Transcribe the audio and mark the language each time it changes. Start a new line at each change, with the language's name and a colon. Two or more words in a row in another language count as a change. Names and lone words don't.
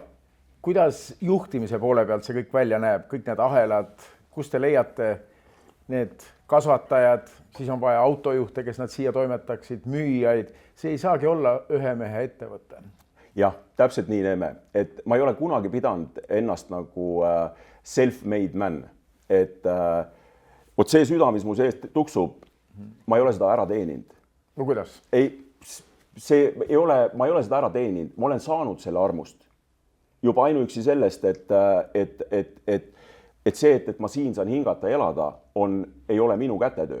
Estonian: Kuidas juhtimise poole pealt see kõik välja näeb? Kõik need ahelad, kus te leiate need kasvatajad, siis on vaja autojuhte, kes nad siia toimetaksid, müüjaid. See ei saagi olla ühe mehe ettevõte. Jah, täpselt nii näeme. Et ma ei ole kunagi pidanud ennast nagu
English: self-made man.
Estonian: Et võt see süda, mis mu seest tuksub, ma ei ole seda ära teeninud. No kuidas? Ma ei ole seda ära teeninud, ma olen saanud selle armust. Juba ainuüksi sellest, et see, et ma siin saan hingata ja elada, ei ole minu kätetöö.